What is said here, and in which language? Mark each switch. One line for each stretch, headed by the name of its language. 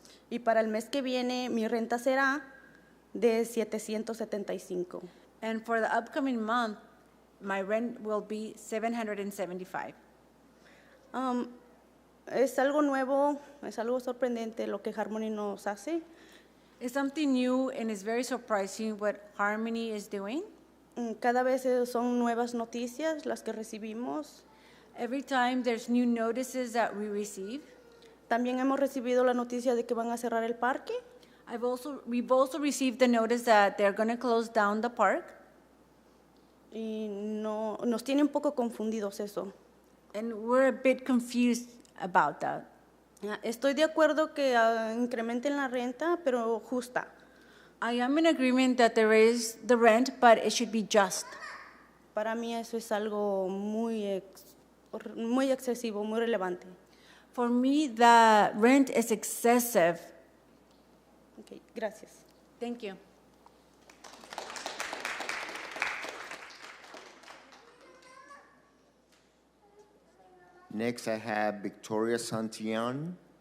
Spanish: Y para el mes que viene mi renta será de 775.
English: And for the upcoming month, my rent will be 775.
Spanish: Es algo nuevo, es algo sorprendente lo que Harmony nos hace.
English: It's something new, and it's very surprising what Harmony is doing.
Spanish: Cada vez son nuevas noticias las que recibimos.
English: Every time there's new notices that we receive.
Spanish: También hemos recibido la noticia de que van a cerrar el parque.
English: We've also received the notice that they're going to close down the park.
Spanish: Y no, nos tiene un poco confundidos eso.
English: And we're a bit confused about that.
Spanish: Estoy de acuerdo que incrementen la renta, pero justa.
English: I am in agreement that there is the rent, but it should be just.
Spanish: Para mí eso es algo muy excesivo, muy relevante.
English: For me, the rent is excessive.
Spanish: Okay, gracias.
English: Thank you. Next, I have Victoria Santillan.